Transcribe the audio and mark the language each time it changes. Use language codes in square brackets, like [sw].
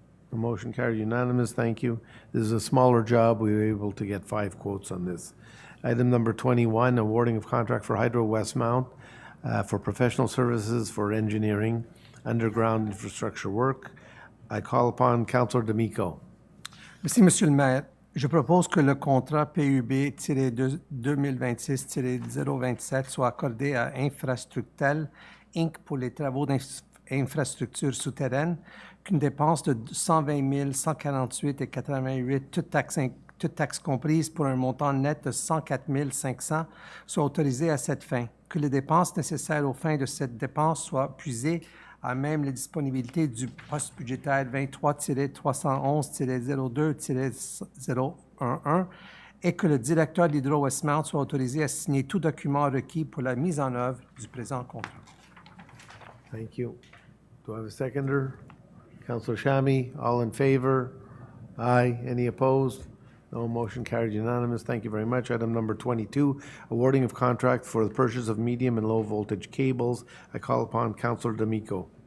[en] The motion carried unanimous. Thank you. This is a smaller job. We were able to get 5 quotes on this. Item number 21, awarding of contract for Hydro Westmount for professional services for engineering, underground infrastructure work. I call upon Councillor D'Amico. [fr] Merci, Monsieur le maire. Je propose que le contrat PUB-2026-027 soit accordé à Infrastructel Inc. pour les travaux d'infrastructure souterraine, qu'une dépense de 120 148,88 toutes taxes comprises pour un montant net de 104 500 soit autorisé à cette fin, que les dépenses nécessaires aux fins de cette dépense soient puisées à même les disponibilités du poste budgétaire 23-311-02-011 et que le directeur de l'Hydro-Westmount soit autorisé à signer tout document requis pour la mise en œuvre du présent contrat. [en] Thank you. Do I have a seconder? Councillor Chami, all in favor? Aye. Any opposed? No. Motion carried unanimous. Thank you very much. Item number 22, awarding of contract for the purchase of medium and low voltage cables. I call upon Councillor D'Amico.